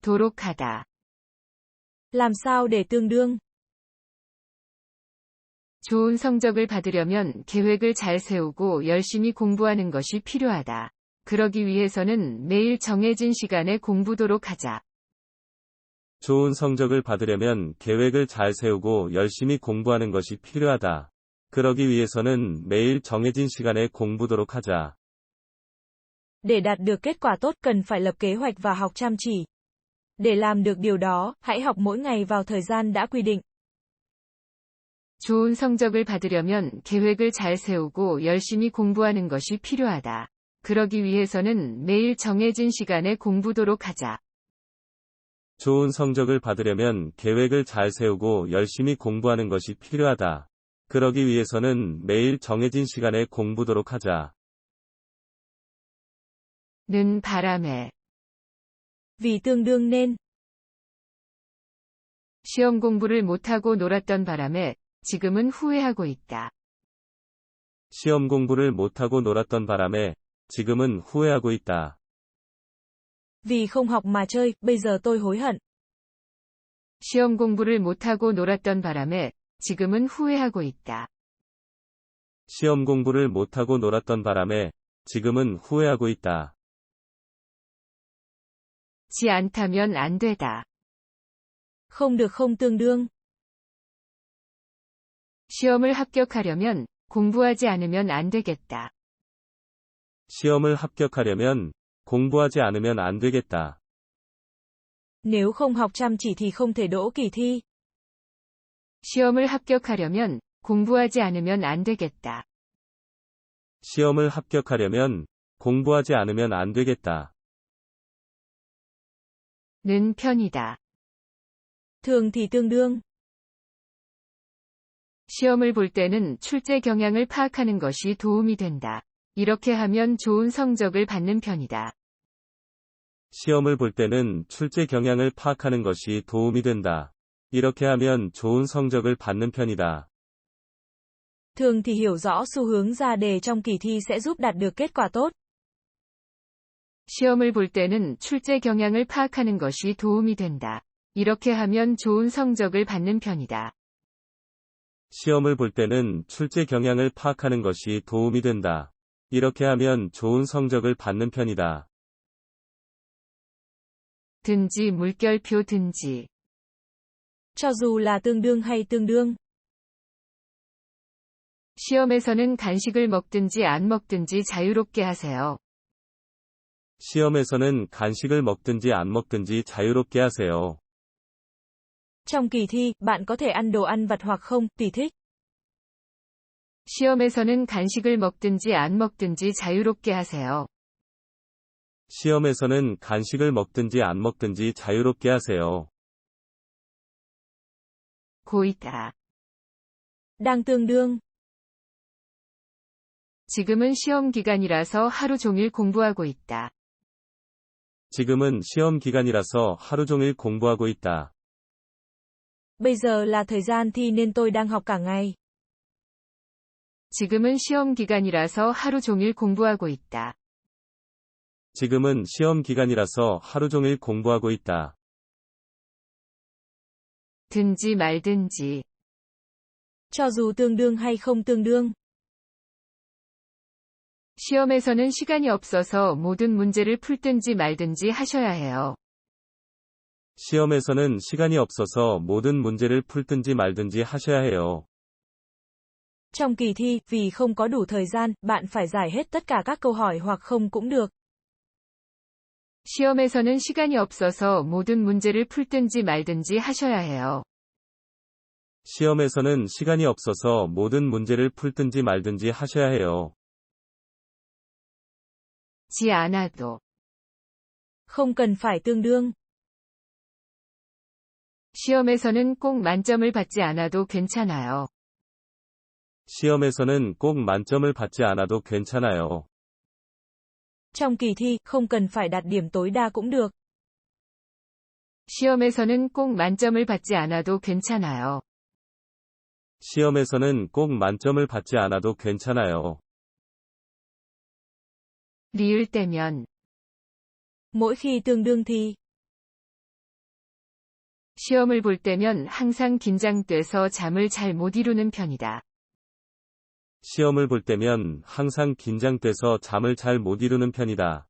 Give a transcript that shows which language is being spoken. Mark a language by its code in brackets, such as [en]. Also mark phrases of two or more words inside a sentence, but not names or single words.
[ko] 도록 하다. [vi] Làm sao để tương đương? [ko] 좋은 성적을 받으려면 계획을 잘 세우고 열심히 공부하는 것이 필요하다. 그러기 위해서는 매일 정해진 시간에 공부도록 하자. 좋은 성적을 받으려면 계획을 잘 세우고 열심히 공부하는 것이 필요하다. 그러기 위해서는 매일 정해진 시간에 공부도록 하자. [vi] Để đạt được kết quả tốt cần phải lập kế hoạch và học chăm chỉ. Để làm được điều đó, hãy học mỗi ngày vào thời gian đã quy định. [ko] 좋은 성적을 받으려면 계획을 잘 세우고 열심히 공부하는 것이 필요하다. 그러기 위해서는 매일 정해진 시간에 공부도록 하자. 좋은 성적을 받으려면 계획을 잘 세우고 열심히 공부하는 것이 필요하다. 그러기 위해서는 매일 정해진 시간에 공부도록 하자. 는 바람에. [vi] Vì tương đương nên. [ko] 시험 공부를 못하고 놀았던 바람에 지금은 후회하고 있다. 시험 공부를 못하고 놀았던 바람에 지금은 후회하고 있다. [vi] Vì không học mà chơi, bây giờ tôi hối hận. [ko] 시험 공부를 못하고 놀았던 바람에 지금은 후회하고 있다. 시험 공부를 못하고 놀았던 바람에 지금은 후회하고 있다. 지 않다면 안 되다. [vi] Không được không tương đương. [ko] 시험을 합격하려면 공부하지 않으면 안 되겠다. 시험을 합격하려면 공부하지 않으면 안 되겠다. [vi] Nếu không học chăm chỉ thì không thể đỗ kỳ thi. [ko] 시험을 합격하려면 공부하지 않으면 안 되겠다. 시험을 합격하려면 공부하지 않으면 안 되겠다. 는 편이다. [vi] Thường thì tương đương. [ko] 시험을 볼 때는 출제 경향을 파악하는 것이 도움이 된다. 이렇게 하면 좋은 성적을 받는 편이다. 시험을 볼 때는 출제 경향을 파악하는 것이 도움이 된다. 이렇게 하면 좋은 성적을 받는 편이다. [vi] Thường thì hiểu rõ xu hướng ra đề trong kỳ thi sẽ giúp đạt được kết quả tốt. [ko] 시험을 볼 때는 출제 경향을 파악하는 것이 도움이 된다. 이렇게 하면 좋은 성적을 받는 편이다. 시험을 볼 때는 출제 경향을 파악하는 것이 도움이 된다. 이렇게 하면 좋은 성적을 받는 편이다. 든지 물결표 든지. [vi] Cho dù là tương đương hay tương đương. [ko] 시험에서는 간식을 먹든지 안 먹든지 자유롭게 하세요. 시험에서는 간식을 먹든지 안 먹든지 자유롭게 하세요. [vi] Trong kỳ thi, bạn có thể ăn đồ ăn vặt hoặc không, tùy thích. [ko] 시험에서는 간식을 먹든지 안 먹든지 자유롭게 하세요. 시험에서는 간식을 먹든지 안 먹든지 자유롭게 하세요. 고있다. [vi] Đang tương đương. [ko] 지금은 시험 기간이라서 하루 종일 공부하고 있다. 지금은 시험 기간이라서 하루 종일 공부하고 있다. [vi] Bây giờ là thời gian thi nên tôi đang học cả ngày. [ko] 지금은 시험 기간이라서 하루 종일 공부하고 있다. 지금은 시험 기간이라서 하루 종일 공부하고 있다. 든지 말든지. [vi] Cho dù tương đương hay không tương đương. [ko] 시험에서는 시간이 없어서 모든 문제를 풀든지 말든지 하셔야 해요. 시험에서는 시간이 없어서 모든 문제를 풀든지 말든지 하셔야 해요. [vi] Trong kỳ thi, vì không có đủ thời gian, bạn phải giải hết tất cả các câu hỏi hoặc không cũng được. [ko] 시험에서는 시간이 없어서 모든 문제를 풀든지 말든지 하셔야 해요. 시험에서는 시간이 없어서 모든 문제를 풀든지 말든지 하셔야 해요. 지 않아도. [vi] Không cần phải tương đương. [ko] 시험에서는 꼭 만점을 받지 않아도 괜찮아요. 시험에서는 꼭 만점을 받지 않아도 괜찮아요. [vi] Trong kỳ thi, không cần phải đạt điểm tối đa cũng được. [ko] 시험에서는 꼭 만점을 받지 않아도 괜찮아요. 시험에서는 꼭 만점을 받지 않아도 괜찮아요. 리을 때면. [vi] Mỗi khi tương đương thì. [ko] 시험을 볼 때면 항상 긴장돼서 잠을 잘 못 이루는 편이다. 시험을 볼 때면 항상 긴장돼서 잠을 잘 못 이루는 편이다.